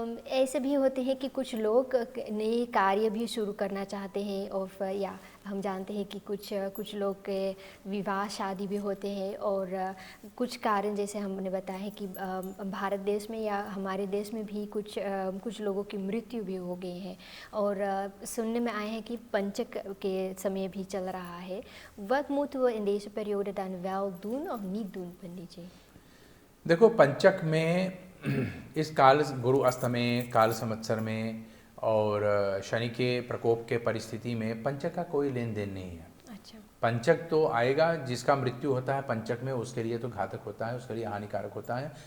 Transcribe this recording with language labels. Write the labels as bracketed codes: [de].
[hi] ऐसे भी होते हैं कि कुछ लोग नए कार्य भी शुरू करना चाहते हैं, और या हम जानते हैं कि कुछ लोग के विवाह शादी भी होते हैं, और कुछ कारण जैसे हमने बताया है कि भारत देश में या हमारे देश में भी कुछ लोगों की मृत्यु भी हो गई है, और सुनने में आए हैं कि पंचक के समय भी चल रहा है। [nl] Wat moeten we in deze periode dan wel doen of niet doen, पंडित जी? [hi] देखो, पंचक में इस काल गुरु अस्त में, काल संवत्सर में और शनि के प्रकोप के परिस्थिति में पंचक का कोई लेन देन नहीं है। अच्छा। पंचक तो आएगा, जिसका मृत्यु होता है पंचक में उसके लिए तो घातक होता है, उसके लिए हानिकारक होता है।